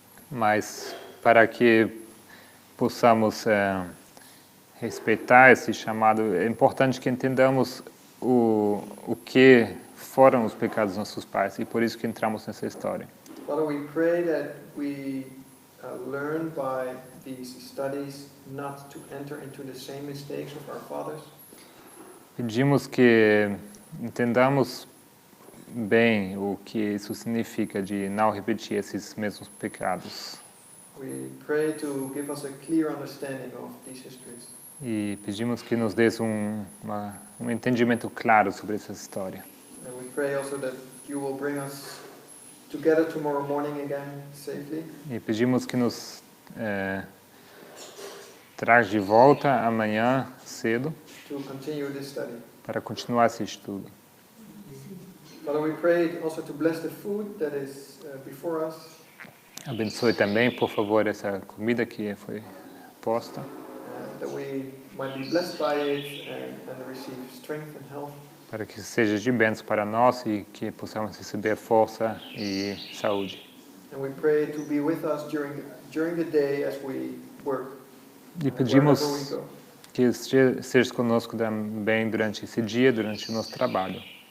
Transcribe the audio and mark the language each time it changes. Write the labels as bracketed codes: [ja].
[pt] Mas para que possamos respeitar esse chamado, é importante que entendamos o que foram os pecados dos nossos pais, e por isso que entramos nessa história. [en] Father, we pray that we learn by these studies not to enter into the same mistakes of our fathers. [pt] Pedimos que entendamos bem o que isso significa de não repetir esses mesmos pecados. [en] We pray to give us a clear understanding of these histories. [pt] E pedimos que nos dês um entendimento claro sobre essa história. [en] And we pray also that you will bring us together tomorrow morning again safely. [pt] E pedimos que nos traz de volta amanhã cedo [en] To continue this study. [pt] para continuar esse estudo. [en] Father, we pray also to bless the food that is before us. [pt] Abençoe também, por favor, essa comida que foi posta, [en] That we might be blessed by it and receive strength and health. [pt] para que seja de bênção para nós e que possamos receber força e saúde. [en] And we pray to be with us during the day as we work. [pt] E [en] wherever we [pt] pedimos [en] go. [pt] que que esteja conosco também durante esse dia, durante o nosso trabalho.